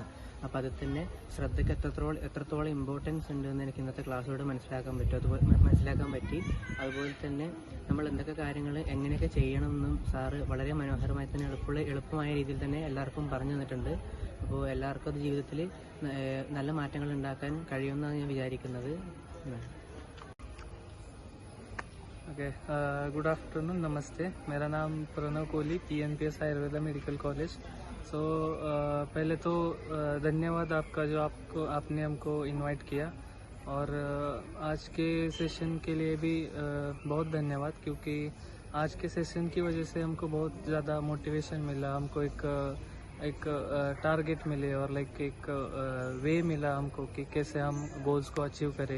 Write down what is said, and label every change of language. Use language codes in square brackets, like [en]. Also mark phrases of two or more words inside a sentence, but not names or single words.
[ml] അപ്പോൾ അതിൽ തന്നെ ശ്രദ്ധയ്ക്ക് എത്രത്തോളം ഇമ്പോർട്ടൻസ് ഉണ്ടെന്ന് എനിക്ക് ഇന്നത്തെ ക്ലാസ്സിലൂടെ മനസ്സിലാക്കാൻ പറ്റി. അതുപോലെ തന്നെ നമ്മൾ എന്തൊക്കെ കാര്യങ്ങൾ എങ്ങനെയൊക്കെ ചെയ്യണമെന്നും സാറ് വളരെ മനോഹരമായി തന്നെ എളുപ്പമായ രീതിയിൽ തന്നെ എല്ലാവർക്കും പറഞ്ഞു തന്നിട്ടുണ്ട്. അപ്പോൾ എല്ലാവർക്കും അത് ജീവിതത്തിൽ നല്ല മാറ്റങ്ങൾ ഉണ്ടാക്കാൻ കഴിയുമെന്നാണ് ഞാൻ വിചാരിക്കുന്നത്. [en] OK, good afternoon, नमस्ते. [hi] मेरा नाम प्रणव कोहली, PNPS आयुर्वेदा मेडिकल कॉलेज. सो पहले तो धन्यवाद आपका जो आपने हमको इनवाइट किया, और आज के सेशन के लिए भी बहुत धन्यवाद, क्योंकि आज के सेशन की वजह से हमको बहुत ज़्यादा मोटिवेशन मिला, हमको एक टारगेट मिले और एक वे मिला हमको कि कैसे हम गोल्स को अचीव करें.